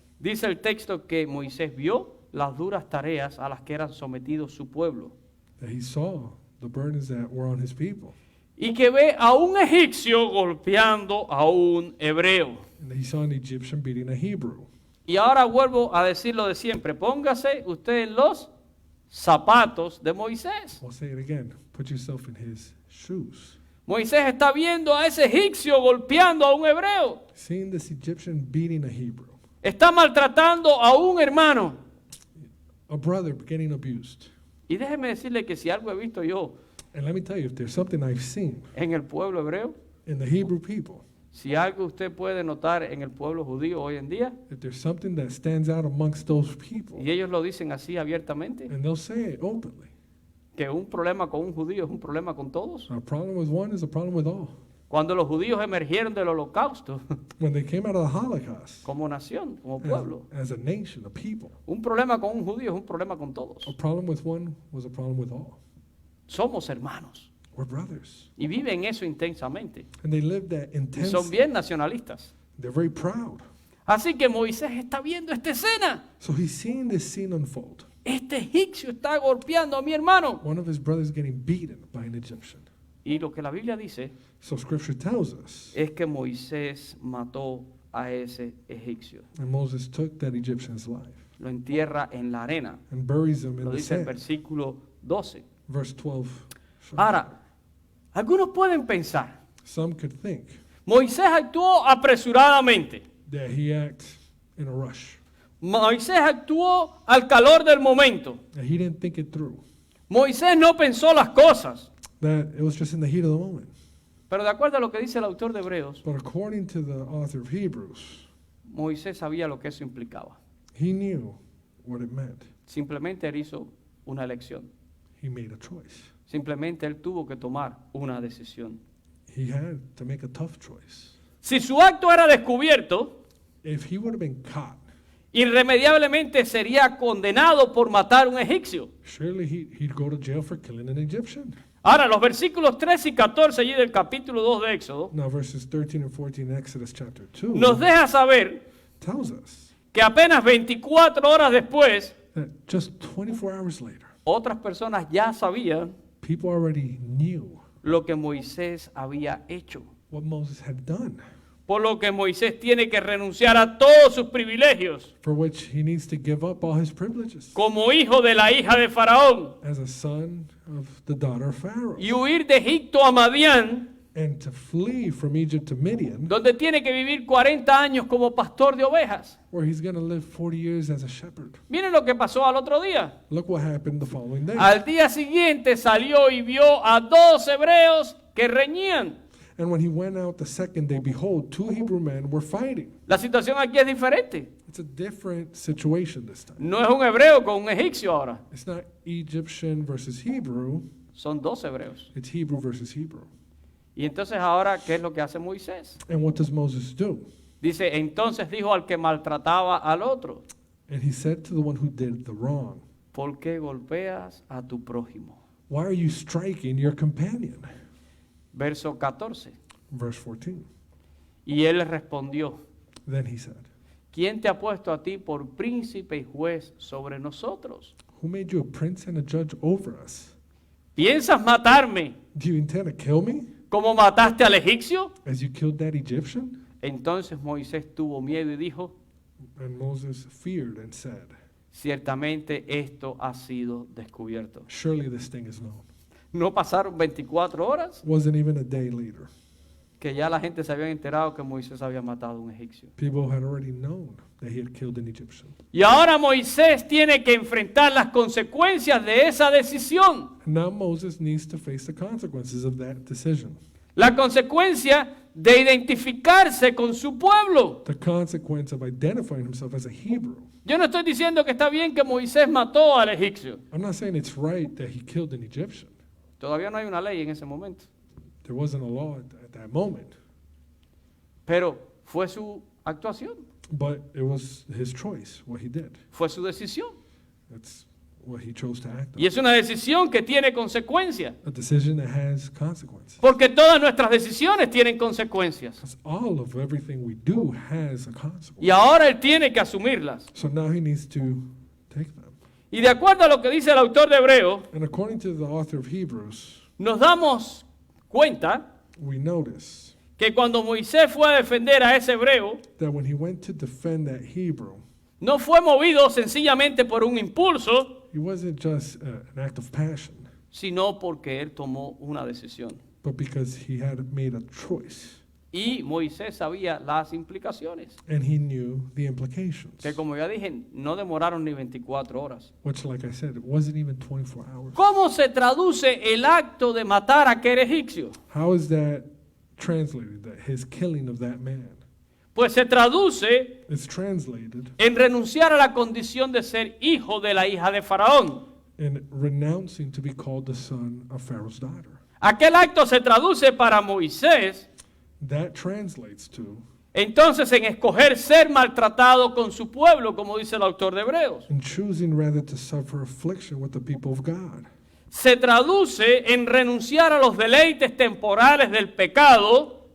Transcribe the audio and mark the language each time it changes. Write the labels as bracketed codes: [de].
[es] Dice el texto que Moisés vio las duras tareas a las que eran sometidos su pueblo [en] That he saw the burdens that were on his people. [es] y que ve a un egipcio golpeando a un hebreo. [en] And he saw an Egyptian beating a Hebrew. [es] Y ahora vuelvo a decir lo de siempre. Póngase usted en los zapatos de Moisés. [en] I'll say it again. Put yourself in his shoes. [es] Moisés está viendo a ese egipcio golpeando a un hebreo. [en] Seeing this Egyptian beating a Hebrew, [es] Está maltratando a un hermano. [en] a brother getting abused. [es] Y déjeme decirle que si algo he visto yo [en] And let me tell you, if there's something I've seen [es] en el pueblo hebreo, [en] in the Hebrew people, [es] si algo usted puede notar en el pueblo judío hoy en día, [en] if there's something that stands out amongst those people, [es] y ellos lo dicen así abiertamente, [en] and they'll say it openly, [es] que un problema con un judío es un problema con todos. [en] a problem with one is a problem with all. [es] Cuando los judíos emergieron del holocausto [en] When they came out of the Holocaust, [es] como nación, como pueblo, [en] as a nation, a people, [es] un problema con un judío es un problema con todos. [en] a problem with one was a problem with all. [es] Somos hermanos [en] We're brothers. [es] y viven eso intensamente. [en] And they lived that [es] Y [en] intense. [es] son bien nacionalistas. [en] They're very proud. [es] Así que Moisés está viendo esta escena. [en] So he's seeing this scene unfold. [es] Este egipcio está golpeando a mi hermano. [en] One of his brothers getting beaten by an Egyptian. [es] Y lo que la Biblia dice [en] So scripture tells us, [es] es que Moisés mató a ese egipcio. [en] and Moses took that Egyptian's life [es] Lo entierra en la arena. [en] and buries him in [es] Lo [en] the [es] dice el [en] sand. [es] versículo 12. [en] Verse 12. [es] Ahora, algunos pueden pensar, [en] Some could think [es] Moisés actuó apresuradamente. [en] that he acted in a rush, [es] Moisés actuó al calor del momento. [en] that he didn't think it through, [es] Moisés no pensó las cosas. [en] that it was just in the heat of the moment. [es] Pero de acuerdo a lo que dice el autor de Hebreos, [en] But according to the author of Hebrews, [es] Moisés sabía lo que eso implicaba. [en] he knew what it meant. [es] Simplemente él hizo una elección. [en] He made a choice. [es] Simplemente él tuvo que tomar una decisión. [en] He had to make a tough choice. [es] Si su acto era descubierto, [en] If he would have been caught, [es] irremediablemente sería condenado por matar a un egipcio. [en] surely he'd go to jail for killing an Egyptian. [es] Ahora, los versículos 13 y 14 allí del capítulo 2 de Éxodo [en] Now, verses 13 and 14 in Exodus chapter 2 [es] nos deja saber [en] tells us [es] que apenas 24 horas después, [en] that just 24 hours later, [es] otras personas ya sabían [en] people already knew [es] lo que Moisés había hecho. [en] what Moses had done, [es] Por lo que Moisés tiene que renunciar a todos sus privilegios [en] for which he needs to give up all his privileges [es] como hijo de la hija de Faraón [en] as a son of the daughter of Pharaoh, [es] y huir de Egipto a Madián, [en] and to flee from Egypt to Midian, [es] donde tiene que vivir 40 años como pastor de ovejas. [en] where he's going to live 40 years as a shepherd. [es] Miren lo que pasó al otro día. [en] Look what happened the following day. [es] Al día siguiente salió y vio a 2 hebreos que reñían. [en] And when he went out the second day, behold, 2 Hebrew men were fighting. [es] La situación aquí es diferente. [en] It's a different situation this time. [es] No es un hebreo con un egipcio ahora. [en] It's not Egyptian versus Hebrew, [es] Son 2 hebreos. [en] it's Hebrew versus Hebrew. [es] Y entonces ahora, ¿qué es lo que hace Moisés? [en] And what does Moses do? [es] Dice, entonces dijo al que maltrataba al otro, [en] And he said to the one who did the wrong, [es] ¿por qué golpeas a tu prójimo? [en] why are you striking your companion? [es] Verso 14. [en] Verse 14. [es] Y él le respondió, [en] Then he said, [es] ¿quién te ha puesto a ti por príncipe y juez sobre nosotros? [en] who made you a prince and a judge over us? [es] ¿Piensas matarme [en] Do you intend to kill me [es] como mataste al egipcio? [en] as you killed that Egyptian? [es] Entonces Moisés tuvo miedo y dijo, [en] And Moses feared and said, [es] ciertamente esto ha sido descubierto. [en] surely this thing is known. [es] No pasaron 24 horas [en] Wasn't even a day later. [es] que ya la gente se había enterado que Moisés había matado a un egipcio. [en] People had already known that he had killed an Egyptian. [es] Y ahora Moisés tiene que enfrentar las consecuencias de esa decisión. [en] And now Moses needs to face the consequences of that decision. [es] La consecuencia de identificarse con su pueblo. [en] The consequence of identifying himself as a Hebrew. [es] Yo no estoy diciendo que está bien que Moisés mató al egipcio. [en] I'm not saying it's right that he killed an Egyptian. [es] Todavía no hay una ley en ese momento. [en] There wasn't a law at that moment. [es] Pero fue su actuación, [en] But it was his choice, what he did. [es] fue su decisión. [en] That's what he chose to act on. [es] Y es una decisión que tiene consecuencias. [en] A decision that has consequences. [es] Porque todas nuestras decisiones tienen consecuencias. [en] Because all of everything we do has a consequence. [es] Y ahora él tiene que asumirlas. [en] So now he needs to take them. [es] Y de acuerdo a lo que dice el autor de Hebreo, [en] And according to the author of Hebrews, [es] nos damos cuenta [en] we notice [es] que cuando Moisés fue a defender a ese hebreo, [en] that when he went to defend that Hebrew, [es] No fue movido sencillamente por un impulso, [en] It wasn't just an act of passion, [es] sino porque él tomó una decisión. [en] but because he had made a choice [es] Y Moisés sabía las implicaciones, [en] and he knew the implications. [es] que como ya dije, no demoraron ni 24 horas. [en] Which, like I said, it wasn't even 24 hours. [es] ¿Cómo se traduce el acto de matar a aquel egipcio? [en] How is that translated, that his killing of that man? [es] Pues se traduce [en] It's translated [es] en renunciar a la condición de ser hijo de la hija de Faraón. [en] in renouncing to be called the son of Pharaoh's daughter. [es] Aquel acto se traduce para Moisés [en] That translates to [es] entonces en escoger ser maltratado con su pueblo, como dice el autor de Hebreos. [en] in choosing rather to suffer affliction with the people of God. [es] Se traduce en renunciar a los deleites temporales del pecado,